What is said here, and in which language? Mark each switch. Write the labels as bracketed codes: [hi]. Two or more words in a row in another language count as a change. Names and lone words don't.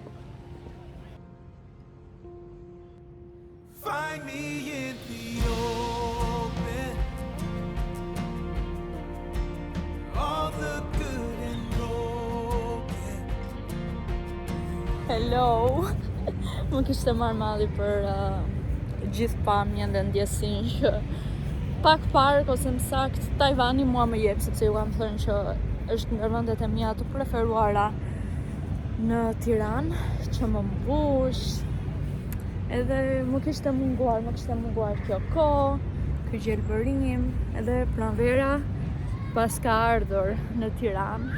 [en] Find me in the open. All the good and broken. Hello! [sq] Më kishte marrë malli për gjithë pamjen dhe ndjesin që pak park ose më sakt Tajvani mua më jep, sepse ju kam thënë që është nga vendet e mia të preferuara në Tiranë, që më mbush. Edhe më kishte munguar kjo kohë, ky gjelbërim, edhe pranvera pas ka ardhur në Tiranë.